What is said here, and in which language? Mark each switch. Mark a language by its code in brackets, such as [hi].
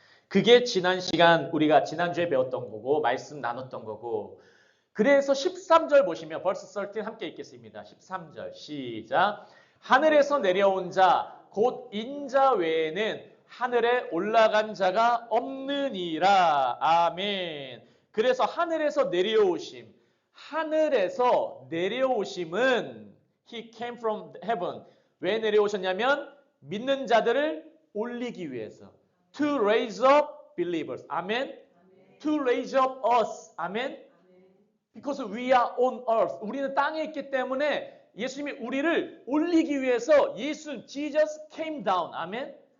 [ko] 그게 지난 시간 우리가 지난주에 배웠던 거고 말씀 나눴던 거고 그래서 13절 보시면 [en] verse 13 [ko] 함께 읽겠습니다. 13절 시작. 하늘에서 내려온 자 곧 인자 외에는 하늘에 올라간 자가 없느니라. 아멘. 그래서 하늘에서 내려오심. 하늘에서 내려오심은 [en] He came from heaven. [ko] 왜 내려오셨냐면 믿는 자들을 올리기 위해서. [en] To raise up believers. 아멘. To raise up us. 아멘. Because we are on earth. [ko] 우리는 땅에 있기 때문에 예수님이 우리를 올리기 위해서 [en] Jesus came down. [ko] 아멘.